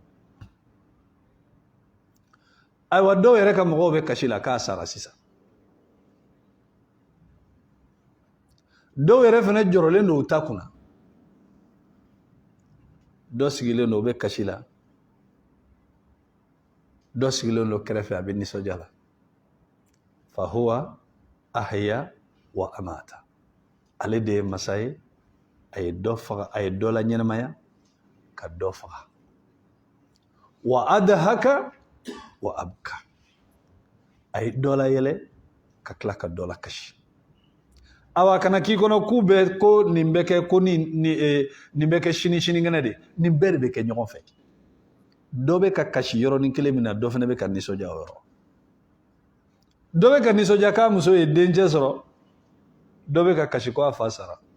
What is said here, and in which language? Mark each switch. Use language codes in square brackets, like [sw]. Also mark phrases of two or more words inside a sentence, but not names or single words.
[bm] ayiwa dɔw yɛrɛ ka mɔgɔw bɛ kasi la k'a sara sisan dɔw yɛrɛ fana jɔrɔlen don u ta kunna dɔ sigilen don u bɛ kasi la dɔ sigilen do kɛrɛfɛ a bɛ nisɔndiya la [ar] فهو أحيا وأمات [bm] ale de ye masa ye a ye dɔ faga a ye dɔ la ɲɛnamaya ka dɔ faga [ar] وأضحك وأبكى [bm] a ye dɔ la yɛlɛ ka tila ka dɔ la kasi awa kana k'i kɔnɔ k'u bɛ ko nin bɛ kɛ ko nin bɛ kɛ sinikɛnɛ de nin bɛɛ de bɛ kɛ ɲɔgɔn fɛ dɔ bɛ ka kasi yɔrɔnin kelen min na dɔ fana bɛ ka nisɔndiya o yɔrɔ dɔ bɛ ka nisɔndiya k'a muso ye dencɛ sɔrɔ dɔ bɛ ka kasi ko a fa sara